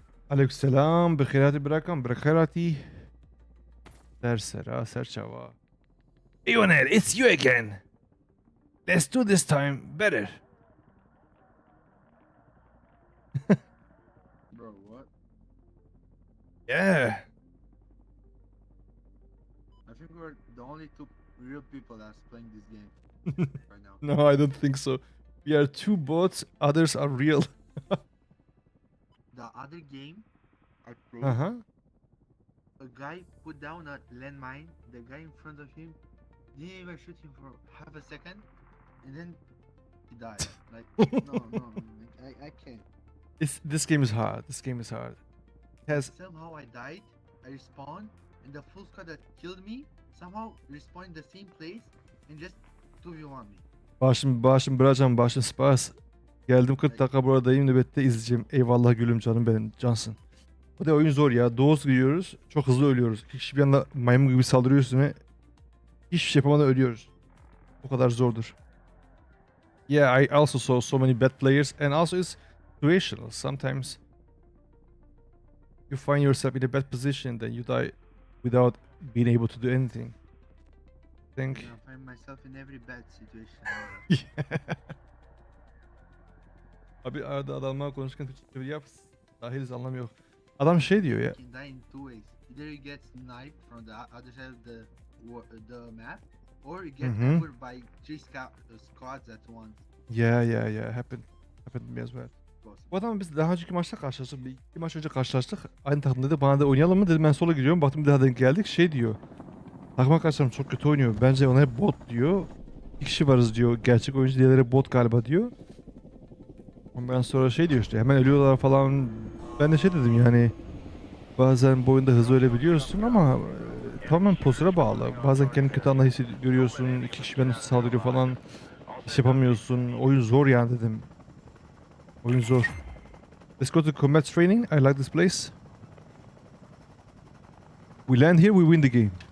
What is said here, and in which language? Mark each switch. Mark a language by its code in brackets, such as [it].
[ar] عليكم السلام بخيراتي براكم بخيراتي سر شوا [en] Ionel, it's you again. Let's do this time better. Bro, what? Yeah. I think we're the only two real people that's playing this game right now. No, I don't think so. We are two bots, others are real. The other game I played, Uh-huh. a guy put down a landmine. The guy in front of him didn't even shoot him for half a second, and then he died. Like, no, I can't. This game is hard. This game is hard. It has Somehow I died, I respawned, and the full squad that killed me somehow respawned in the same place and just 2v1 me. [tr] başım bırakacağım başım spas. Geldim 40 dakika buradayım nöbette izleyeceğim. Eyvallah gülüm canım benim cansın. Bu da oyun zor ya. Doğuz giriyoruz. Çok hızlı ölüyoruz. İki kişi bir anda maymun gibi saldırıyor üstüne. Hiçbir şey yapamadan ölüyoruz. O kadar zordur. [en] Yeah, I also saw so many bad players and also it's situational. Sometimes you find yourself in a bad position then you die without being able to do anything. I think. I find myself in every bad situation. [tr] Abi arada adamlar konuşurken Türkçe çeviri yap. Dahiliz anlamıyor. Adam şey diyor ya. [en] You can die in two ways. Either you get sniped from the other side of the map, or you get covered by three squads at once. Yeah. Happened to me as well. [tr] Bu adamla biz daha önceki maçta karşılaştık. Bir iki maç önce karşılaştık. Aynı takımdaydı. Bana da oynayalım mı dedim, ben sola giriyorum. Baktım bir daha denk geldik. Şey diyor. Takım arkadaşlarım çok kötü oynuyor. Bence ona hep bot diyor. İki kişi varız diyor. Gerçek oyuncu diğerleri bot galiba diyor. Ondan sonra şey diyor işte hemen ölüyorlar falan. Ben de şey dedim yani bazen bu oyunda hızlı ölebiliyorsun ama tamamen pozisyona bağlı. Bazen kendini kötü anda hissediyorsun. İki kişi bana saldırıyor falan. İş yapamıyorsun. Oyun zor yani dedim. Oyun zor. [en] Let's go to combat training. I like this place. We land here, we win the game.